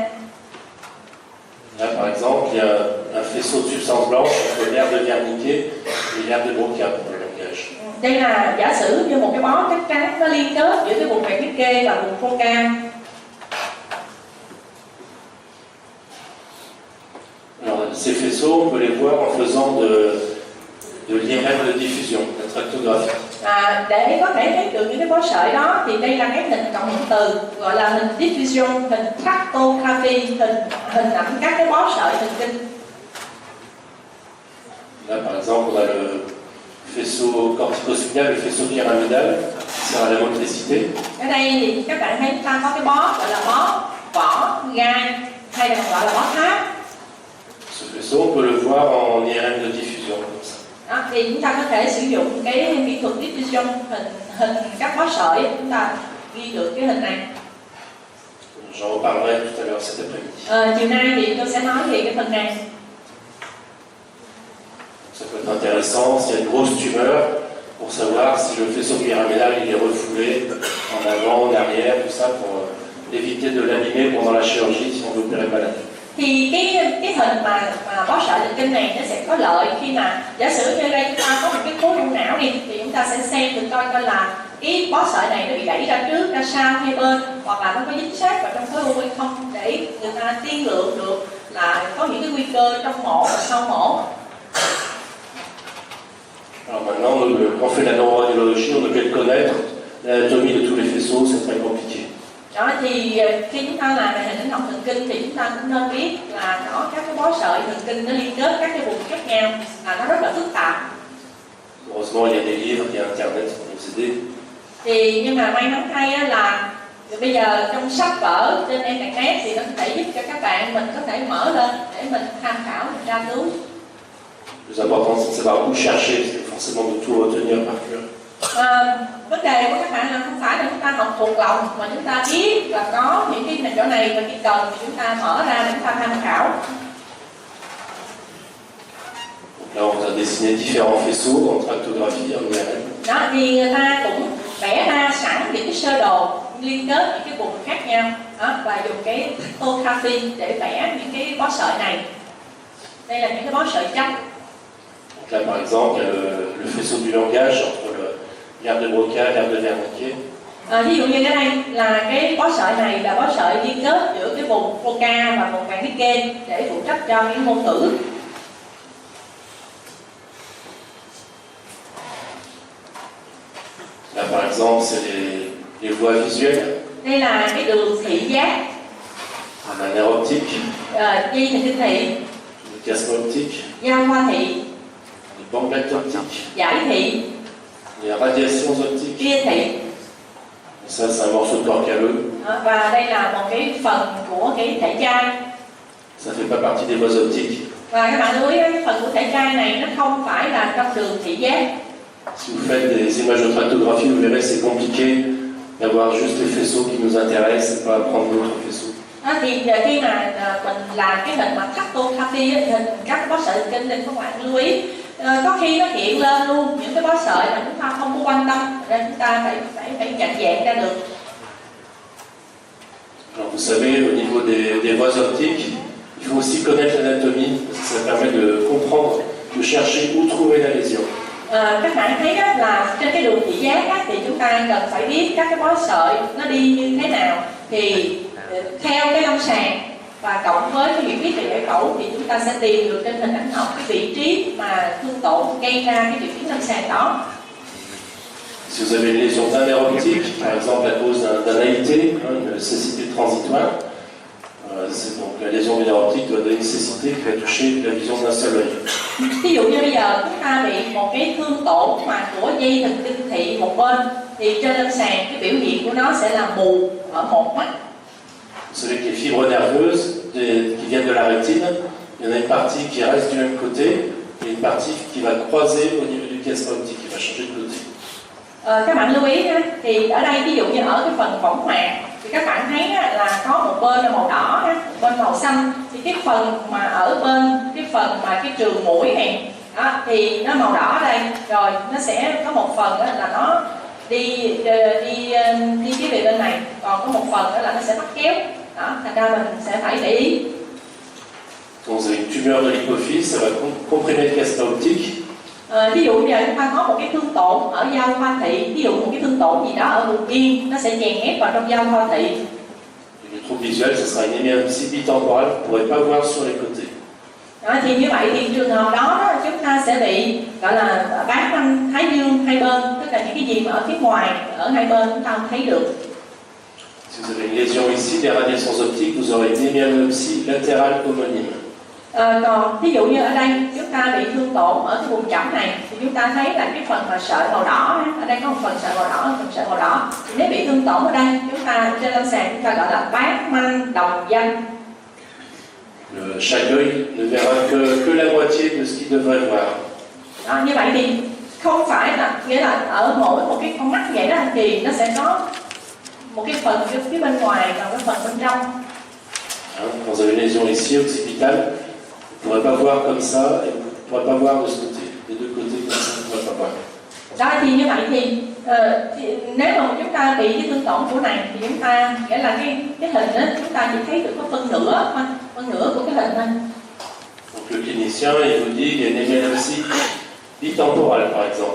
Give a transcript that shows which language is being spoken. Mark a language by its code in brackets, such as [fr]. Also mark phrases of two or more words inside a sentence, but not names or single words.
[fr] Là, par exemple, il y a un faisceau de substances blanches entre l'aire de Wernicke et l'aire de Broca pour le langage. langage. [vi] Đây là giả sử như một cái bó chắc chắn nó liên kết giữa cái vùng quẹt liệt kê và vùng focal. [fr] Alors, ces faisceaux, on peut les voir en faisant de l'IRM de diffusion, la tractographie. [vi] Để có thể thấy được những cái bó sợi đó thì đây là cái hình cộng hưởng từ gọi là hình diffusion, hình tractography, hình ảnh các cái bó sợi thần kinh. [fr] Là, par exemple, on a le faisceau corticospinal, le faisceau pyramidal, qui sert à la motricité. [vi] Ở đây thì các bạn thấy chúng ta có cái bó gọi là bó vỏ gai hay là gọi là bó tháp. [fr] Ce faisceau, on peut le voir en IRM de diffusion, comme ça. [vi] Đó, thì chúng ta có thể sử dụng cái kỹ thuật diffusion hình các bó sợi, chúng ta ghi được cái hình này. [fr] J'en reparlerai tout à l'heure cet après-midi. [vi] Chiều nay thì tôi sẽ nói về cái phần này. [fr] Ça peut être intéressant s'il y a une grosse tumeur pour savoir si le faisceau pyramidal il est refoulé en avant, en arrière, tout ça pour éviter de l'abîmer pendant la chirurgie si on veut opérer le malade. [vi] Thì cái hình mà bó sợi thần kinh này nó sẽ có lợi khi mà giả sử như đây chúng ta có một cái khối u não đi thì chúng ta sẽ xem được coi là cái bó sợi này nó bị đẩy ra trước, ra sau hay bên, hoặc là nó có dính sát vào trong khối u hay không, để người ta tiên lượng được là có những cái nguy cơ trong mổ và sau mổ. [fr] Alors maintenant, quand on fait la neuroradiologie, on devait connaître l'anatomie de tous les faisceaux, c'est très compliqué. [vi] Đó thì khi chúng ta làm về hình ảnh học thần kinh thì chúng ta cũng nên biết là có các cái bó sợi thần kinh nó liên kết các cái vùng khác nhau, nó rất là phức tạp. [fr] Heureusement, il y a des livres, il y a Internet pour nous aider. [vi] Thì nhưng mà may mắn thay là bây giờ trong sách vở trên internet thì nó có thể giúp cho các bạn mình có thể mở lên để mình tham khảo, mình tra cứu. [fr] Le plus important, c'est de savoir où chercher, c'est forcément de tout retenir par cœur. [vi] Vấn đề của các bạn là không phải là chúng ta học thuộc lòng, mà chúng ta biết là có những cái chỗ này và khi cần thì chúng ta mở ra để chúng ta tham khảo. [fr] Donc là, on a dessiné différents faisceaux en tractographie, en IRM. [vi] Đó thì người ta cũng vẽ ra sẵn những cái sơ đồ liên kết những cái vùng khác nhau đó, và dùng cái tractography để vẽ những cái bó sợi này. Đây là những cái bó sợi chắc. [fr] Donc là, par exemple, il y a le faisceau du langage entre l'herbe de Broca et l'herbe de Wernicke. [vi] Ví dụ như cái đây là cái bó sợi này là bó sợi liên kết giữa cái vùng Broca và vùng Wernicke để phụ trách cho cái ngôn ngữ. [fr] Là, par exemple, c'est les voies visuelles. [vi] Đây là cái đường thị giác, [fr] On a un nerf optique, [vi] dây thần kinh thị, [fr] le chiasme optique, [vi] giao hoa thị, [fr] les bandelettes optiques, [vi] giải thị, [fr] les radiations optiques. [vi] ria thị. [fr] Ça, c'est un morceau de corps calleux. [vi] Và đây là một cái phần của cái thể chai. [fr] Ça ne fait pas partie des voies optiques. [vi] Và các bạn lưu ý cái phần của thể chai này nó không phải là trong đường thị giác. [fr] Si vous faites des images de tractographie, vous verrez c'est compliqué d'avoir juste les faisceaux qui nous intéressent et pas prendre d'autres faisceaux. [vi] Thì khi mà mình làm cái hình mà tractography hình các bó sợi thần kinh thì các bạn lưu ý có khi nó hiện lên luôn những cái bó sợi mà chúng ta không có quan tâm, nên chúng ta phải nhận dạng ra được. [fr] Alors vous savez, au niveau des voies optiques, il faut aussi connaître l'anatomie, parce que ça permet de comprendre, de chercher où trouver la lésion. [vi] Các bạn thấy đó là trên cái đường thị giác á, thì chúng ta cần phải biết các cái bó sợi nó đi như thế nào, thì theo cái lâm sàng và cộng với cái hiểu biết về giải phẫu thì chúng ta sẽ tìm được trên hình ảnh học cái vị trí mà thương tổn gây ra cái triệu chứng lâm sàng đó. [fr] Si vous avez une lésion d'un nerf optique, par exemple à cause d'un AIT, une cécité transitoire, c'est donc la lésion du nerf optique doit donner une cécité qui va toucher la vision d'un seul œil. [vi] Ví dụ như bây giờ chúng ta bị một cái thương tổn mà của dây thần kinh thị một bên thì trên lâm sàng cái biểu hiện của nó sẽ là mù ở một mắt. [fr] Vous savez que les fibres nerveuses qui viennent de la rétine, il y en a une partie qui reste du même côté et une partie qui va croiser au niveau du chiasme optique, qui va changer de côté. [vi] Các bạn lưu ý ha, thì ở đây ví dụ như ở cái phần võng mạc thì các bạn thấy là có một bên là màu đỏ, một bên màu xanh, thì cái phần mà ở bên cái phần mà cái trường mũi này đó, thì nó màu đỏ đây, rồi nó sẽ có một phần là nó đi phía về bên này, còn có một phần đó là nó sẽ bắt kéo đó, thành ra mình sẽ phải để ý. [fr] Quand vous avez une tumeur de l'hypophyse, ça va comprimer le chiasme optique [vi] Ví dụ như là chúng ta có một cái thương tổn ở giao thoa thị, ví dụ một cái thương tổn gì đó ở vùng yên, nó sẽ chèn ép vào trong giao thoa thị. [fr] Le trouble visuel, ce sera une hémipsie bitemporale, vous ne pourrez pas voir sur les côtés. [vi] Đó, thì như vậy thì trường hợp đó chúng ta sẽ bị gọi là bán quanh thái dương hai bên, tức là những cái gì mà ở phía ngoài, ở hai bên chúng ta không thấy được. [fr] Si vous avez une lésion ici, des radiations optiques, vous aurez une hémianopsie latérale homonyme. [vi] Còn ví dụ như ở đây chúng ta bị thương tổn ở cái vùng chẩm này thì chúng ta thấy là cái phần mà sợi màu đỏ, ở đây có một phần sợi màu đỏ, phần sợi màu đỏ. Thì nếu bị thương tổn ở đây, chúng ta trên lâm sàng chúng ta gọi là bán manh đồng danh. [fr] Chaque œil ne verra que la moitié de ce qu'il devrait voir. [vi] Đó, như vậy thì không phải là nghĩa là ở mỗi một cái con mắt vậy đó anh Kỳ, nó sẽ có một cái phần phía bên ngoài và cái phần bên trong. [fr] Quand vous avez une lésion ici, occipitale, vous ne pourrez pas voir comme ça et vous ne pourrez pas voir de ce côté. Des deux côtés comme ça, vous ne pourrez pas voir. [vi] Đó thì như vậy thì nếu mà chúng ta bị cái thương tổn chỗ này thì chúng ta nghĩa là cái hình đó chúng ta chỉ thấy được có phân nửa của cái hình thôi. [fr] Donc le clinicien, il vous dit qu'il y a une hémianopsie bitemporale par exemple.